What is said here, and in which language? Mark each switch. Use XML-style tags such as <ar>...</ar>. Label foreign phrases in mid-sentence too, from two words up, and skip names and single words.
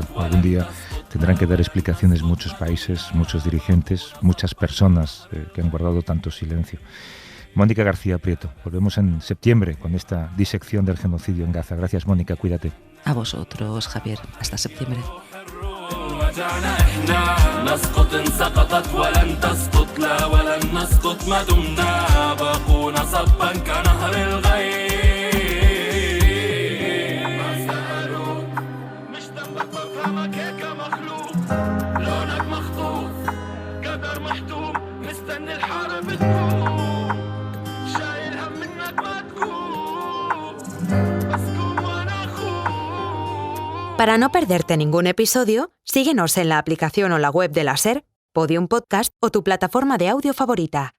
<es>Algún día tendrán que dar explicaciones muchos países, muchos dirigentes, muchas personas que han guardado tanto silencio. Mónica García Prieto, volvemos en septiembre con esta disección del genocidio en Gaza. Gracias, Mónica, cuídate. A vosotros, Javier. Hasta septiembre.</es> <ar>نسقط إن سقطت ولن تسقط لا ولن نسقط ما دمنا باقون صبا كنهر الغيم ما سألوك مش ذنبك بفهمك هيك مخلوق لونك مخطوف قدر محتوم مستني الحرب تقوم شايل هم منك ما تقوم بس قوم وانا اخوك.</ar> <es>Para no perderte ningún episodio, síguenos en la aplicación o la web de la SER, Podium Podcast o tu plataforma de audio favorita.</es>